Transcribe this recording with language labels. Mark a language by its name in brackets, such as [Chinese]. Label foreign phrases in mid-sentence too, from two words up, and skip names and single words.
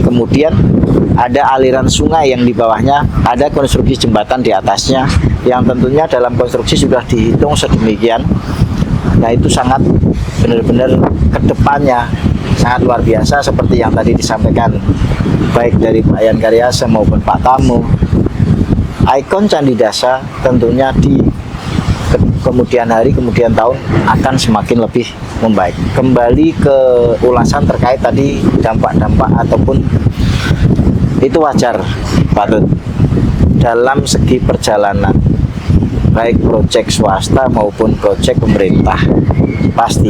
[Indonesian] Kemudian ada aliran sungai yang di bawahnya, ada konstruksi jembatan di atasnya yang tentunya dalam konstruksi sudah dihitung sedemikian. Nah, itu sangat benar-benar kedepannya sangat luar biasa seperti yang tadi disampaikan baik dari Pak Yan Karyase maupun Pak Tamo. Ikon Candi Dase tentunya di kemudian hari, kemudian tahun akan semakin lebih membaik. Kembali ke ulasan terkait tadi dampak-dampak ataupun itu wajar, Pak Tut. Dalam segi perjalanan, baik proyek swasta maupun proyek pemerintah, pasti.